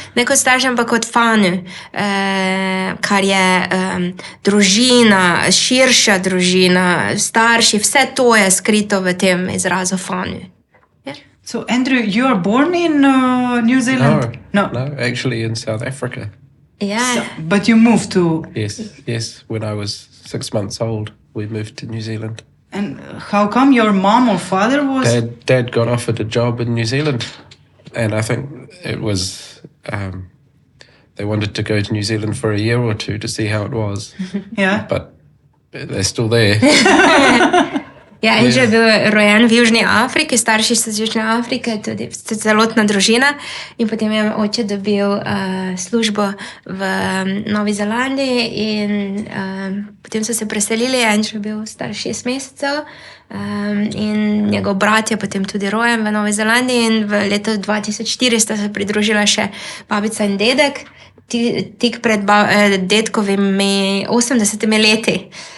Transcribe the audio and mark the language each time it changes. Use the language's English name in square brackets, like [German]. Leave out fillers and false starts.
[Slovenian] Ne kot starša, ampak kot fanu, kar je družina, širša družina, starši, vse to je skrito v tem izrazu fanu. [English] So, Andrew, you are born in New Zealand? No, actually in South Africa. Yeah. But you moved to... Yes. When I was 6 months old, we moved to New Zealand. And how come your mom or father was? Dad got offered a job in New Zealand, and I think it was they wanted to go to New Zealand for a year or two to see how it was. Yeah. But they're still there. [Slovenian] Ja, Andrew je bil rojen v Južni Afriki, starši so iz Južne Afrike, tudi celotna družina. In potem je oče dobil službo v Novi Zelandiji in potem so se preselili. Andrew je bil star 6 mesecev in njegov brat je potem tudi rojen v Novi Zelandiji in v letu 2004 sta se pridružila še babica in dedek, tik pred dedkovimi 80 leti.